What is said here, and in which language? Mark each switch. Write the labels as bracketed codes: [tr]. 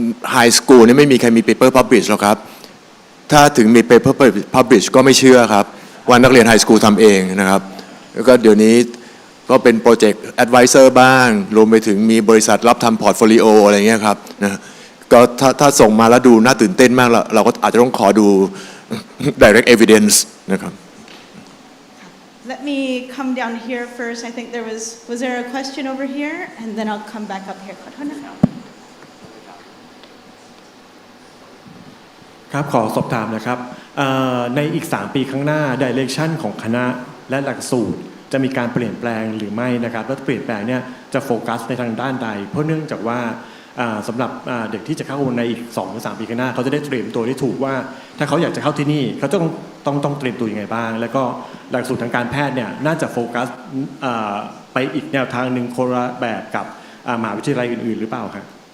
[th] ไฮสคูลนี่ไม่มีใครมี paper publish หรอกครับถ้าถึงมี paper publish ก็ไม่เชื่อครับว่านักเรียนไฮสคูลทำเองนะครับแล้วก็เดี๋ยวนี้ ก็เป็นโปรเจกต์แอดไวเซอร์บ้างรวมไปถึงมีบริษัทรับทำพอร์ตโฟลิโออะไรเงี้ยครับนะก็ถ้าส่งมาแล้วดูน่าตื่นเต้นมากเราก็อาจจะต้องขอดู direct evidence นะครับ [en] Let me come down here first. I think was there a question over here? And then I'll come back up here. [th] ขอโทษนะคะ ครับขอสอบถามนะครับในอีก3ปีข้างหน้า direction ของคณะและหลักสูตรจะมีการเปลี่ยนแปลงหรือไม่นะครับแล้วเปลี่ยนแปลงเนี่ยจะโฟกัสในทางด้านใดเพราะเนื่องจากว่าสำหรับเด็กที่จะเข้าในอีก2 หรือ 3 ปีข้างหน้าเขาจะได้เตรียมตัวได้ถูกว่าถ้าเขาอยากจะเข้าที่นี่เขาต้องเตรียมตัวยังไงบ้างแล้วก็หลักสูตรทางการแพทย์เนี่ยน่าจะโฟกัสไปอีกแนวทางหนึ่งคนละแบบกับมหาวิทยาลัยอื่นๆหรือเปล่าครับ